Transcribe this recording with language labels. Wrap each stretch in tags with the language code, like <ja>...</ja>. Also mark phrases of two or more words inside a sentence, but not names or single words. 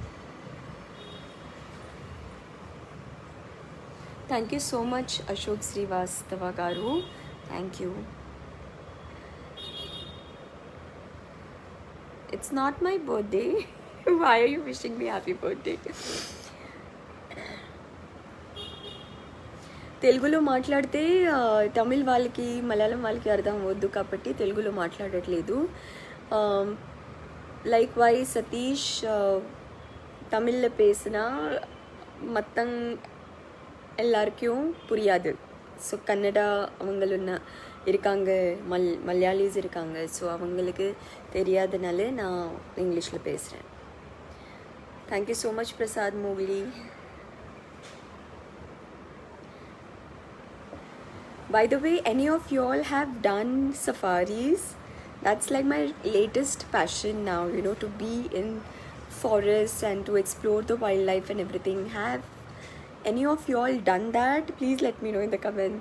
<en>Thank you so much, Ashok Srivastava Garu. Thank you. It's not my birthday. Why are you wishing me happy birthday?</en> <te>తెలుగులో మాట్లాడితే తమిళ్ వాళ్ళకి మలయాళం వాళ్ళకి అర్థం అవ్వద్దు కాబట్టి తెలుగులో మాట్లాడట్లేదు.</te> <ta>லைக் வை சதீஷ் தமிழில் பேசினா மற்றங் எல்லாருக்கும் புரியாது. ஸோ கன்னடா அவங்களுன்னா இருக்காங்க, மலையாளிஸ் இருக்காங்க. ஸோ அவங்களுக்கு தெரியாதனால நான் இங்கிலீஷில் பேசுகிறேன்.</ta> <en>Thank you so much பிரசாத் மோக்லி. By the way, any of you all have done safaris? That's like my latest passion now, you know, to be in forests and to explore the wildlife and everything. Have any of you all done that? Please let me know in the comments.</en>